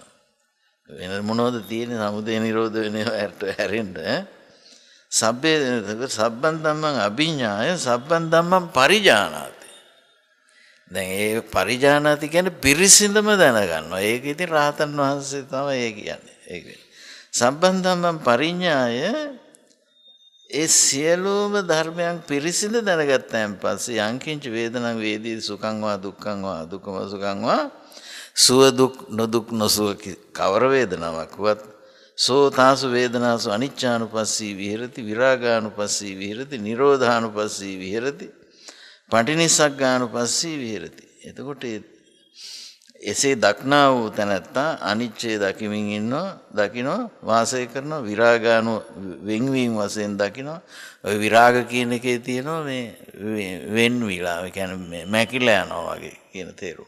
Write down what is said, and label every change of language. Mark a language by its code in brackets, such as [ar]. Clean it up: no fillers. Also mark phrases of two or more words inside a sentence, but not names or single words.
[si] වෙන මොනවද තියෙන්නේ සමුදය නිරෝධ වෙනවට හැරෙන්න [pi] සබ්බන් ධම්මං අභිඥාය සබ්බන් ධම්මං පරිජානාති. [si] දැන් ඒ පරිජානාති කියන්නේ පිරිසිඳම දැනගන්නවා. ඒක ඉතින් රහතන් වහන්සේ තමයි ඒ කියන්නේ. [pi] ඒක සබ්බන් ධම්මං පරිඥාය [si] ඒ සියලුම ධර්මයන් පිරිසිඳ දැනගත්තාන් පස්සේ [pi] යංකින්ච වේදනං වේදී සුඛං වා දුක්ඛං වා දුක්ඛම සුඛං වා [si] සුව දුක් නොදුක් නොසුව කවර වේදනාවක් වත් [pi] සෝ තාසු වේදනාසු අනිච්චානුපස්සී විහෙරති විරාගානුපස්සී විහෙරති නිරෝධානුපස්සී විහෙරති පටිනිස්සග්ගානුපස්සී විහෙරති. [si] එතකොට එසේ දක්නා වූ තැනැත්තා අනිච්චය දකිමින් ඉන්නවා දකිනවා වාසය කරනවා විරාගානු වෙන්වීම වශයෙන් දකිනවා. ඔය විරාග කියන එකේ තියෙනවා මේ වෙන්විලා කියන්නේ මැකිලා යනවා වගේ කියන තේරුම.